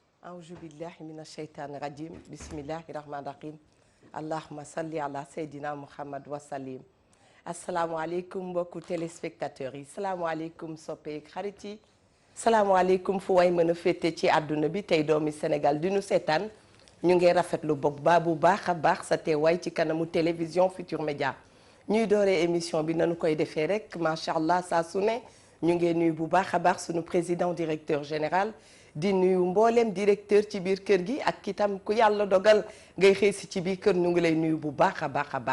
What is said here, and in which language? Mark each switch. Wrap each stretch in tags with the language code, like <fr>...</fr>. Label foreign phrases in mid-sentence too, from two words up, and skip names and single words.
<ar>أعوذ بالله من الشيطان الرجيم بسم الله الرحمن الرحيم اللهم صل على سيدنا محمد وسلم</ar> <wo>asalaamaaleykum mbokku téléspectateurs yi salaamaaleykum soppeek xarit yi salaamaaleykum fu way mën a féete ci àdduna bi tey doomi Sénégal di nu seetaan ñu ngi rafetlu bopp bu baax a baax sa teewaay ci kanamu télévision Futur Média ñuy dooree émission bi nanu koy defee rek</wo> <ar>ما شاء الله</ar> <wo>saa su ne ñu ngi nuyu bu baax a baax sunu</wo> <fr>président directeur général</fr> <wo>di nuyu mbooleem directeur ci biir kër gi ak itam ku yàlla dogal ngay xëy si ci biir kër ñu ngi lay nuyu bu baax a baax a baax.</wo>